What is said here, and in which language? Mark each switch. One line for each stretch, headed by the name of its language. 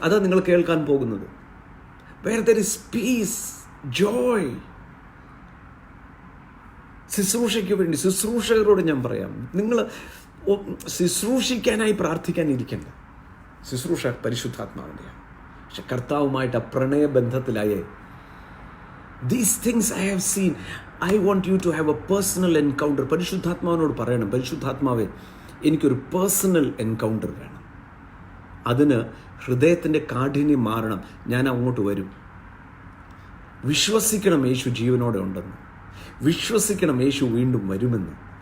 Malayalam: അതാണ് നിങ്ങൾ കേൾക്കാൻ പോകുന്നത്.
English: Where there is peace, joy.
Malayalam: ശുശ്രൂഷയ്ക്ക് വേണ്ടി ശുശ്രൂഷകരോട് ഞാൻ പറയാം, നിങ്ങൾ ശുശ്രൂഷിക്കാനായി പ്രാർത്ഥിക്കാനിരിക്കണ്ട. ശുശ്രൂഷ പരിശുദ്ധാത്മാവിൻ്റെയാണ്. പക്ഷെ കർത്താവുമായിട്ട് ആ പ്രണയബന്ധത്തിലായേ.
English: These things I have seen. I want you to have a personal encounter.
Malayalam: പരിശുദ്ധാത്മാവിനോട് പറയണം, പരിശുദ്ധാത്മാവേ, എനിക്കൊരു പേഴ്സണൽ എൻകൗണ്ടർ വേണം. അതിന് ഹൃദയത്തിൻ്റെ കാഠിന്യം മാറണം. ഞാൻ അങ്ങോട്ട് വരും. വിശ്വസിക്കണം യേശു ജീവനോടെ ഉണ്ടെന്ന്. വിശ്വസിക്കണം യേശു വീണ്ടും വരുമെന്ന്.